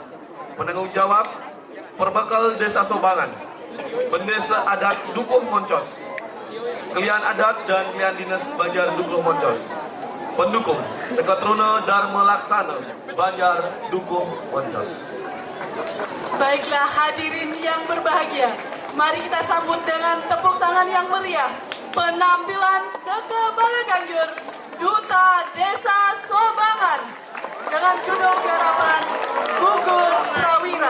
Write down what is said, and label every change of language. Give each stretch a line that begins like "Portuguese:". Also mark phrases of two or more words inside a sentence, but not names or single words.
Indonesian: Penanggung jawab Perbekal Desa Sobangan, Pendesa Adat Dukuh Moncos, Klian Adat dan Klian Dinas Banjar Dukuh Moncos. Pendukung Seketruna Dharma Laksana Banjar Dukuh Moncos. Baiklah hadirin yang berbahagia, mari kita sambut dengan tepuk tangan yang meriah penampilan Seke Bala Ganjur Duta Desa Sobangan dengan judul garapan Gugur Prawira.